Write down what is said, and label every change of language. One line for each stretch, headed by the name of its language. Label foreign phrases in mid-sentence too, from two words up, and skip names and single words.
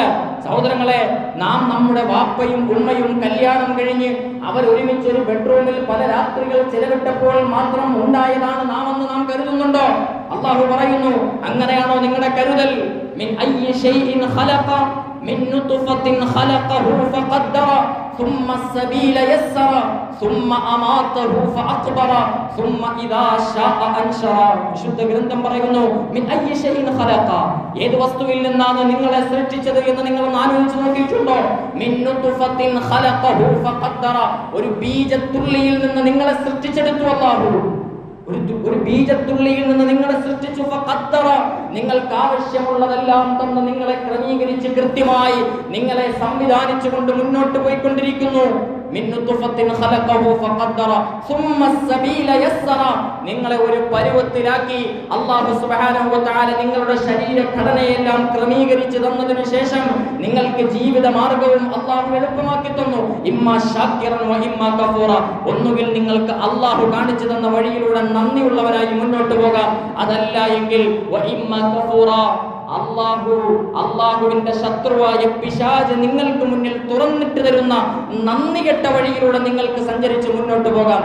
Malayalam: സഹോദരങ്ങളെ, നാം നമ്മുടെ വാപ്പയും ഉമ്മയും കല്യാണം കഴിഞ്ഞ് അവർ ഒരുമിച്ച് ഒരു ബെഡ്റൂമിൽ പല രാത്രികൾ ചിലവിട്ടപ്പോൾ മാത്രം ഉണ്ടായതാണ് നാം എന്ന് നാം കരുതുന്നുണ്ടോ? അല്ലാഹു പറയുന്നു, അങ്ങനെയാണോ നിങ്ങളുടെ കരുതൽ?
Arabic: من أي شيء خلقه من نطفة خلقه فقدره ثم السبيل يسر ثم أماته فأقبر ثم إذا شاء أنشر.
Malayalam: വിശുദ്ധ ഗ്രന്ഥം പറയുന്നു,
Arabic: من أي شيء خلقه,
Malayalam: ഏത് വസ്തുവിൽ നിന്നാണ് നിങ്ങളെ സൃഷ്ടിച്ചത് എന്ന് നിങ്ങൾ ആലോചിച്ച് നോക്കിയിട്ടുണ്ടോ?
Arabic: من نطفة خلقه فقدره,
Malayalam: ഒരു ബീജത്തുള്ളിയിൽ നിന്ന് നിങ്ങളെ സൃഷ്ടിച്ചെടുത്തു അല്ലാഹു. ഒരു ബീജത്തുള്ളിയിൽ നിന്ന് നിങ്ങളെ സൃഷ്ടിച്ചു. ഫഖദ്ദറ, നിങ്ങൾക്ക് ആവശ്യമുള്ളതെല്ലാം തന്ന് നിങ്ങളെ ക്രമീകരിച്ച് കൃത്യമായി നിങ്ങളെ സംവിധാനിച്ചുകൊണ്ട് മുന്നോട്ട് പോയിക്കൊണ്ടിരിക്കുന്നു.
Arabic: من نطفة خلقه فقدره ثم السبيل يسر,
Malayalam: നിങ്ങളെ ഒരു പരുവത്തിലാക്കി
Arabic: الله سبحانه وتعالى
Malayalam: നിങ്ങളുടെ ശരീരഘടനയെല്ലാം ക്രമീകരിച്ചു തന്നതിനു ശേഷം നിങ്ങൾക്ക് ജീവിത മാർഗവും അല്ലാഹു എളുപ്പമാക്കി തന്നു.
Arabic: إما شاكرا وإما كفورا,
Malayalam: ഒന്നുകിൽ നിങ്ങൾക്ക് അല്ലാഹു കാണിച്ചു തന്ന വഴിയിലൂടെ നന്ദിയുള്ളവരായി മുന്നോട്ട് പോകാം, അതല്ല എങ്കിൽ
Arabic: وإما كفورا,
Malayalam: അല്ലാഹുവിന്റെ ശത്രുവായ പിശാച് നിങ്ങൾക്ക് മുന്നിൽ തുറന്നിട്ട് തരുന്ന നന്ദി കെട്ട വഴിയിലൂടെ നിങ്ങൾക്ക് സഞ്ചരിച്ച് മുന്നോട്ട് പോകാം.